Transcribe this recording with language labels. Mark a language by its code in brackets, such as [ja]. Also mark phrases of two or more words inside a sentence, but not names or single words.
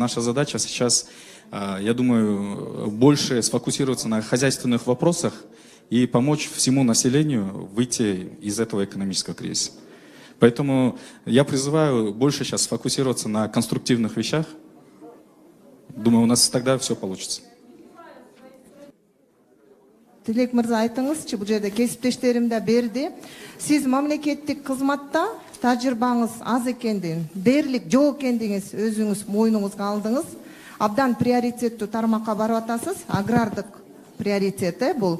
[ru] Наша задача сейчас, я думаю, больше сфокусироваться на хозяйственных вопросах и помочь всему населению выйти из этого экономического кризиса. Поэтому я призываю больше сейчас сфокусироваться на конструктивных вещах. Думаю, у нас тогда все получится. [ky] Тилек мырза, айтыңызчы, бул жерде кесиптештерим да берди. Сиз мамлекеттик кызматта тажрыйбаңыз аз экендигин, дээрлик жок экендигиңиз өзүңүз мойнуңузга алдыңыз. Абдан приоритеттүү тармакка барып атасыз, агрардык приоритет бул.